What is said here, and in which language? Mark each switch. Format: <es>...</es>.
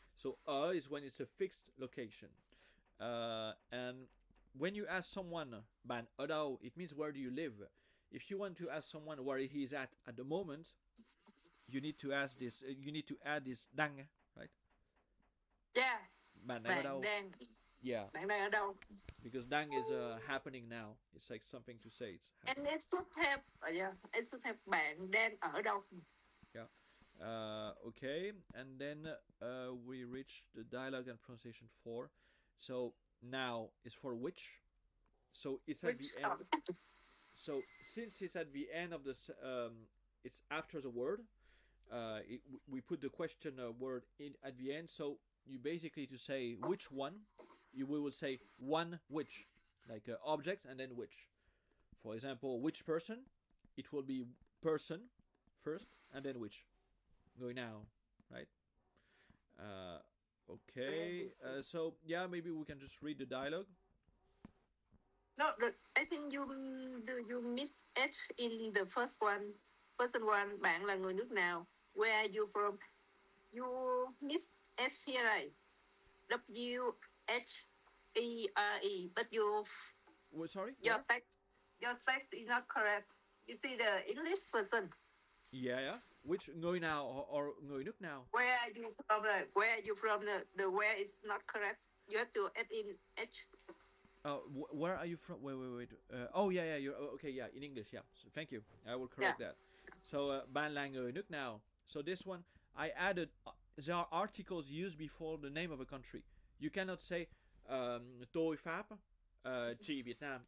<en>So is when it's a fixed location. And when you ask someone</en> <vi>bạn ở đâu,</vi> <en>it means where do you live. If you want to ask someone where he is at the moment, you need to ask this. You need to add this đang, right? Yeah.</en> <vi>Bạn đang ở đâu? Đang.</vi> <en>Yeah.</en> <vi>Bạn đang ở đâu?</vi> <en>Because đang is happening now. It's like something to say. And it should have,</en> <vi>bạn đang ở đâu?</vi> <en>Yeah. Okay. And then we reach the dialogue and pronunciation 4. So now is for which. So it's at the end. So since it's at the end of this, it's after the word. We put the question word in at the end. So you basically to say which one, we will say one which, like object and then which. For example, which person, it will be person first and then which. Going now, right? Okay. So yeah, maybe we can just read the dialogue. No, I think you miss H in the first one. Person one,</en> <vi>bạn là người nước nào?</vi> <en>Where are you from? You miss H here, right? W H E R E, but you. Well, sorry. Your text is not correct. You see the English person. Yeah.</en> <vi>Which người nào or người nước nào?</vi> <en>Where are you from? Where are you from? The where is not correct. You have to add in H. Where are you from? Wait. Oh yeah. You're okay. Yeah, in English. Yeah. So, thank you. I will correct that. So</en> <vi>bạn là người nước nào?</vi> <en>So this one I added. There are articles used before the name of a country. You cannot say</en> <vi>tôi Pháp, chị Việt Nam.</vi>